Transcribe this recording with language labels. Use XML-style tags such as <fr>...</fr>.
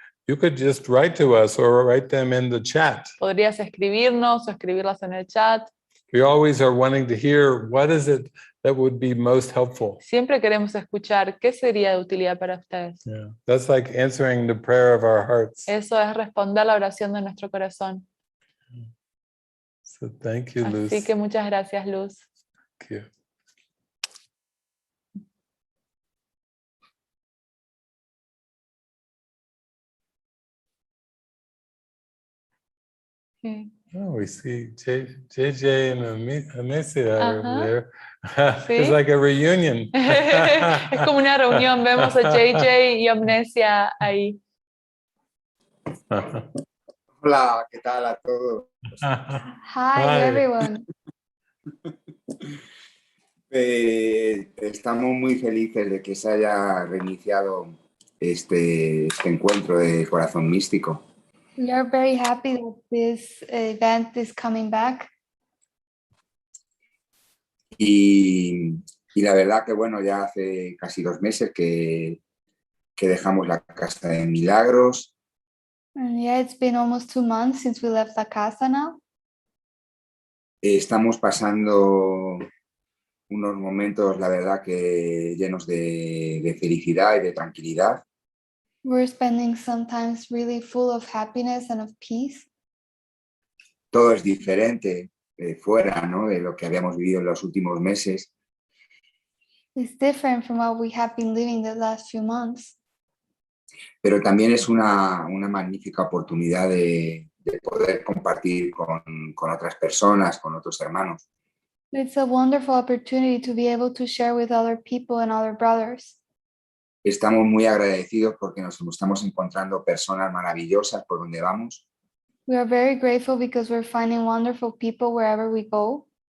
<en>you could just write to us or write them in the chat.</en> <es>podrías escribirnos o escribirlas en el chat.</es> <en>We always are wanting to hear what is it that would be most helpful.</en> <es>Siempre queremos escuchar qué sería de utilidad para ustedes.</es> <en>Yeah. That's like answering the prayer of our hearts.</en> <es>Eso es responder la oración de nuestro corazón.</es> <en>So thank you, Luz.</en> <es>Así que muchas gracias, Luz.</es> <en>Thank you.</en> <es>Sí.</es> <en>Oh, we see JJ and Amicia are Uh-huh. there.</en> <es>Sí.</es> <en>It's like a reunion.</en> <es>Es como una reunión, vemos a JJ y Amnesia ahí. Hola, ¿qué tal a todos?</es> <en>Hi, Hi. everyone.</en> <es>Estamos muy felices de que se haya reiniciado este encuentro de corazón místico.</es> <en>We are very happy that this event is coming back.</en> <es>Y la verdad que bueno, ya hace casi 2 meses que dejamos la casa de Milagros.</es> <en>And yeah, it's been almost 2 months since we left</en> <es>la casa</es> <en>now.</en> <es>Estamos pasando unos momentos, la verdad, que llenos de felicidad y de tranquilidad.</es> <en>We're spending sometimes really full of happiness and of peace.</en> <es>Todo es diferente fuera, ¿no?, de lo que habíamos vivido en los últimos meses.</es> <en>It's different from what we have been living the last few months.</en> <es>Pero también es una magnífica oportunidad de poder compartir con otras personas, con otros hermanos.</es> <en>It's a wonderful opportunity to be able to share with other people and other brothers.</en> <es>Estamos muy agradecidos porque nos estamos encontrando personas maravillosas por donde vamos.</es> <en>We are very grateful because we're finding wonderful people wherever we go.</en>